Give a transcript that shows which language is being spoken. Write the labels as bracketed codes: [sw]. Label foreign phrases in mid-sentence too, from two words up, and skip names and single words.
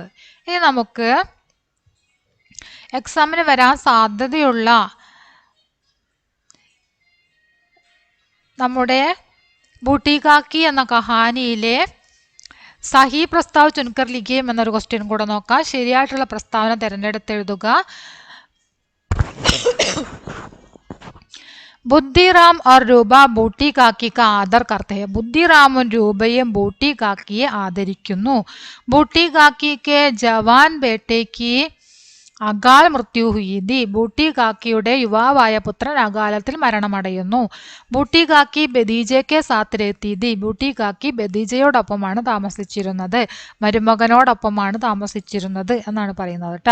[ml] ഇനി നമുക്ക് എക്സാമിന് വരാൻ സാധ്യതയുള്ള നമ്മുടെ ബൂട്ടി കാക്കി എന്ന കഹാനിയിലെ [hi] सही प्रस्ताव चुनकर लिखिए [ml] എന്നൊരു ക്വസ്റ്റ്യൻ കൂടെ നോക്കാം. ശരിയായിട്ടുള്ള പ്രസ്താവന തിരഞ്ഞെടുത്തെഴുതുക. [hi] ബുദ്ധിറാം और രൂപ ബൂട്ടി കാക്കി का ആദർ करते हैं. [ml] ബുദ്ധിറാമും രൂപയും ബൂട്ടി കാക്കിയെ ആദരിക്കുന്നു. [hi] ബൂട്ടി കാക്കി के जवान बेटे की अकाल मृत्यु हुई थी. [ml] ബൂട്ടി കാക്കിയുടെ യുവാവായ പുത്രൻ അകാലത്തിൽ മരണമടയുന്നു. [hi] ബൂട്ടി കാക്കി भतीजे के साथ रहती. [ml] ബൂട്ടി കാക്കി ബദീജയോടൊപ്പമാണ് താമസിച്ചിരുന്നത്, മരുമകനോടൊപ്പമാണ് താമസിച്ചിരുന്നത് എന്നാണ് പറയുന്നത് കേട്ടോ.